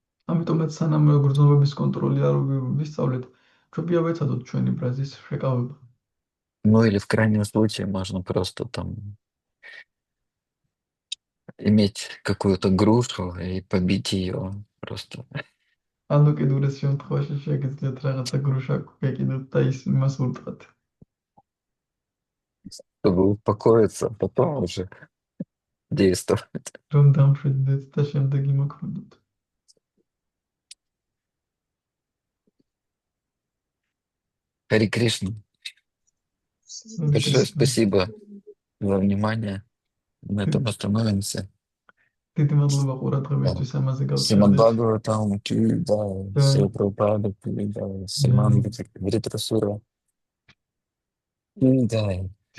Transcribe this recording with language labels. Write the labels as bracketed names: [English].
[Georgian] ამიტომაც სანამ გრძნობების კონტროლი არ ვისწავლეთ, ჩვენია ვეცადოთ ჩვენი ბრაზის შეკავება. [Russian] Ну или в крайнем случае можно просто там иметь какую-то грушу и побить ее просто, [Georgian] ანუ კიდურეს შემთხვევაში შეგიძლიათ რაღაცა გრუშა გეკიდოთ და იმას ურტყათ. [Russian] чтобы успокоиться, а потом уже действовать. [Georgian] რომ დამშვიდდეთ და შემდეგ იმოქმედოთ. [Russian] Хари Кришна, большое спасибо за внимание. На этом остановимся. [Georgian] დიდი მადლობა ყურადღებისთვის, ამაზე [Russian] Сримад [Georgian] გავჩერდეთ. [Russian] Бхагаватам ки джай, Шрила Прабхупада ки джай, Шримад Вритрасура ки джай.